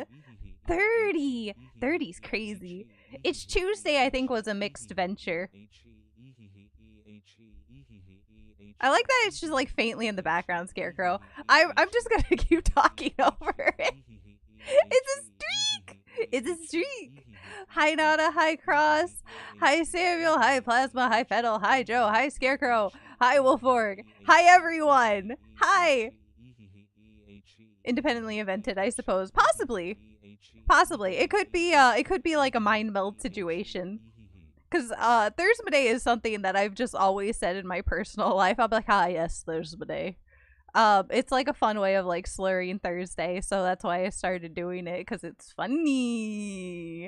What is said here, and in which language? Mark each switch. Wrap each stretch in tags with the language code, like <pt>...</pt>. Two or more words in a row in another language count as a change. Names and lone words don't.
<en>30. 30's crazy. It's Tuesday, I think, was a mixed venture. I like that it's just like faintly in the background, Scarecrow. I'm just gonna keep talking over it. It's a streak! It's a streak! Hi Nada, hi Cross, hi Samuel, hi Plasma, hi Fettle, hi Joe, hi Scarecrow, hi Wolforg, hi everyone! Hi! Independently invented, I suppose. Possibly. Possibly. It could be like a mind meld situation. Because Thursday Day is something that I've just always said in my personal life. I'll be like, ah, yes, Thursday Day. It's like a fun way of like slurring Thursday, so that's why I started doing it, because it's funny.</en>